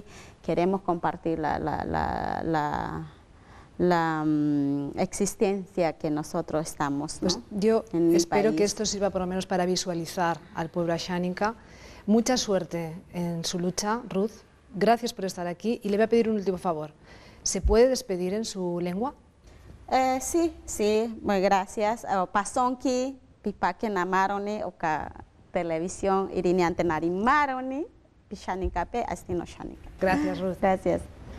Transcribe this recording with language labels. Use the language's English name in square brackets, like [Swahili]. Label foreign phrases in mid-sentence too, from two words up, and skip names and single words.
[Spanish] Queremos compartir la existencia que nosotros estamos, ¿no? Pues yo espero que esto sirva por lo menos para visualizar al pueblo Asháninka. Mucha suerte en su lucha, Ruth. Gracias por estar aquí y le voy a pedir un último favor. ¿Se puede despedir en su lengua? Sí, muy gracias. [Asháninka] Pasonki, pipaque namaroni, oka televisión, iriniante narimaroni, pishaninkape, astino shanika. [Spanish] Gracias, Ruth. Gracias.